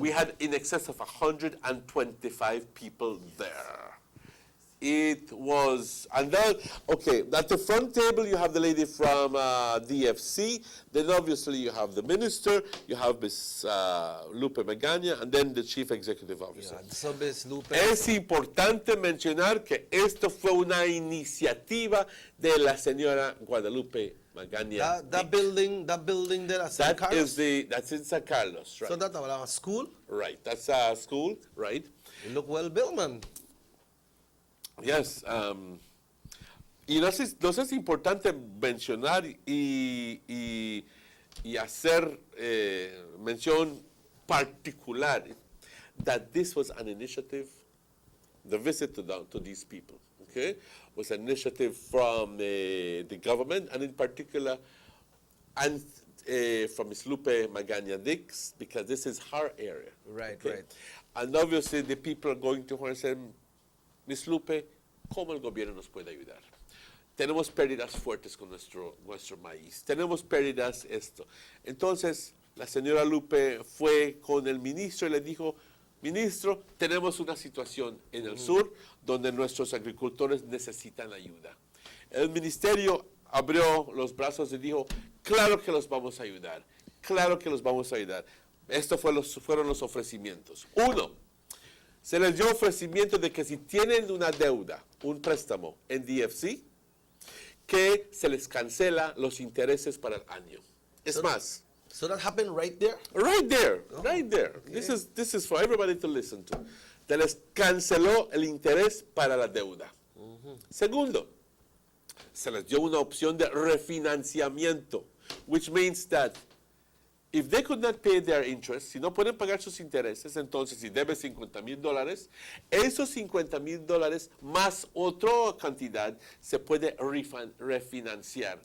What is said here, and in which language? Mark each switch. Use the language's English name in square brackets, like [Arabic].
[English] We had in excess of 125 people there. It was, and then, okay, at the front table you have the lady from DFC, then obviously you have the minister, you have Ms. Lupe Magaña, and then the chief executive officer. Yeah, so Ms. Lupe. [Spanish] Es importante mencionar que esto fue una iniciativa de la señora Guadalupe Magaña. [English] That building there at San Carlos? That's in San Carlos, right. So that's a school? Right, that's a school, right. You look well built, man. Yes, [Spanish] y nos es importante mencionar y hacer mención particular [English] that this was an initiative, the visit to these people, okay, was an initiative from the government, and in particular, and from Ms. Lupe Magaña Dix, because this is her area. Right, okay? right. And obviously the people are going to her and say, Ms. [Spanish] Lupe, ¿cómo el gobierno nos puede ayudar? Tenemos pérdidas fuertes con nuestro maíz. Tenemos pérdidas esto. Entonces, la señora Lupe fue con el ministro y le dijo, Ministro, tenemos una situación en el sur donde nuestros agricultores necesitan ayuda. El ministerio abrió los brazos y dijo, claro que los vamos a ayudar, claro que los vamos a ayudar. Estos fueron los ofrecimientos. Uno, se les dio ofrecimiento de que si tienen una deuda, un préstamo en DFC, que se les cancela los intereses para el año. Es más. [English] So that happened right there? Right there, right there. Okay. This is for everybody to listen to. [Spanish] Se les canceló el interés para la deuda. Segundo, se les dio una opción de refinanciamiento, [English] which means that if they could not pay their interest, [Spanish] si no pueden pagar sus intereses, entonces si debe $50,000, esos $50,000 más otra cantidad se puede refinanciar.